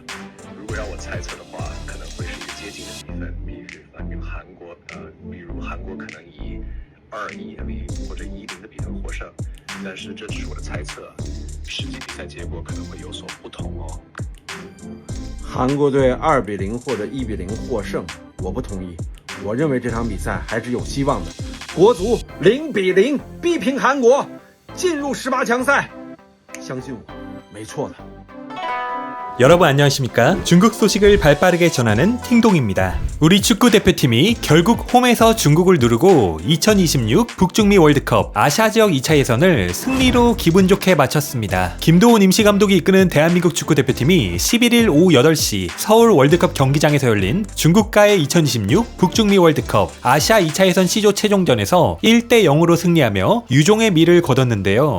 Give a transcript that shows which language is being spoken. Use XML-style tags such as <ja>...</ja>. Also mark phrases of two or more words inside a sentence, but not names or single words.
<zh>如果让我猜测的话，可能会是一个接近的比分，比如韩国可能以2-1或者1-0的比分获胜，但是这只是我的猜测，实际比赛结果可能会有所不同哦。韩国队2-0或者1-0获胜，我不同意。我认为这场比赛还是有希望的。国足0-0逼平韩国，进入18强赛，相信我，没错的。</zh> <ko>여러분 안녕하십니까? 중국 소식을 발빠르게 전하는 팅동입니다. 우리 축구 대표팀이 결국 홈에서 중국을 누르고 2026 북중미 월드컵 아시아 지역 2차 예선을 승리로 기분 좋게 마쳤습니다. 김도훈 임시감독이 이끄는 대한민국 축구 대표팀이 11일 오후 8시 서울 월드컵 경기장에서 열린 중국과의 2026 북중미 월드컵 아시아 2차 예선 C조 최종전에서 1-0으로 승리하며 유종의 미를 거뒀는데요.</ko>